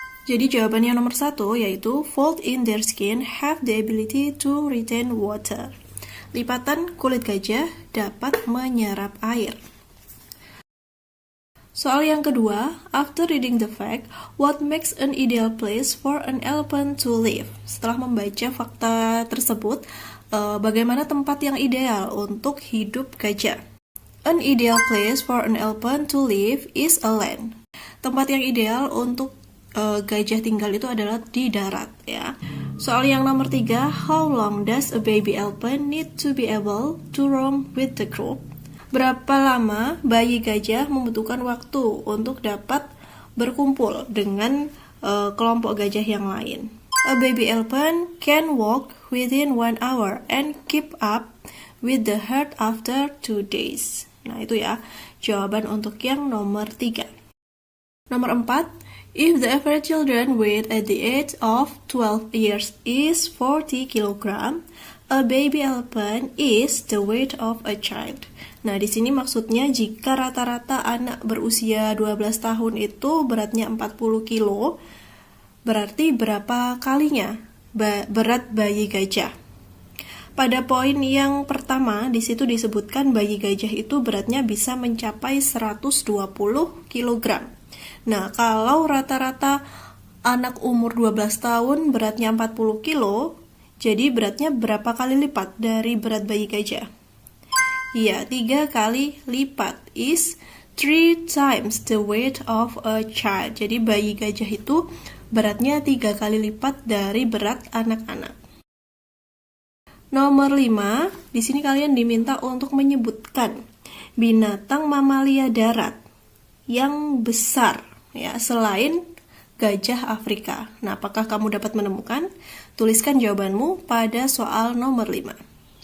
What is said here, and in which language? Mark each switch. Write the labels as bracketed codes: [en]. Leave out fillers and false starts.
[id] Jadi jawabannya nomor 1 yaitu [en] fold in their skin have the ability to retain water. [id] Lipatan kulit gajah dapat menyerap air. Soal yang kedua, [en] after reading the fact, what makes an ideal place for an elephant to live? [id] Setelah membaca fakta tersebut, bagaimana tempat yang ideal untuk hidup gajah? [en] An ideal place for an elephant to live is a land. [id] Tempat yang ideal untuk gajah tinggal itu adalah di darat ya. Soal yang nomor 3, [en] how long does a baby elephant need to be able to roam with the group? [id] Berapa lama bayi gajah membutuhkan waktu untuk dapat berkumpul dengan kelompok gajah yang lain? [en] A baby elephant can walk within 1 hour and keep up with the herd after 2 days. [id] Nah, itu ya jawaban untuk yang nomor 3. Nomor 4, [en] if the average children weight at the age of 12 years is 40 kg, a baby elephant is the weight of a child. [id] Nah, di sini maksudnya jika rata-rata anak berusia 12 tahun itu beratnya 40 kilo, berarti berapa kalinya berat bayi gajah? Pada poin yang pertama, di situ disebutkan bayi gajah itu beratnya bisa mencapai 120 kg. Nah, kalau rata-rata anak umur 12 tahun beratnya 40 kilo, jadi beratnya berapa kali lipat dari berat bayi gajah? Iya, 3 kali lipat, [en] is 3 times the weight of a child. [id] Jadi bayi gajah itu beratnya 3 kali lipat dari berat anak-anak. Nomor 5, di sini kalian diminta untuk menyebutkan binatang mamalia darat yang besar ya selain gajah Afrika. Nah, apakah kamu dapat menemukan? Tuliskan jawabanmu pada soal nomor 5.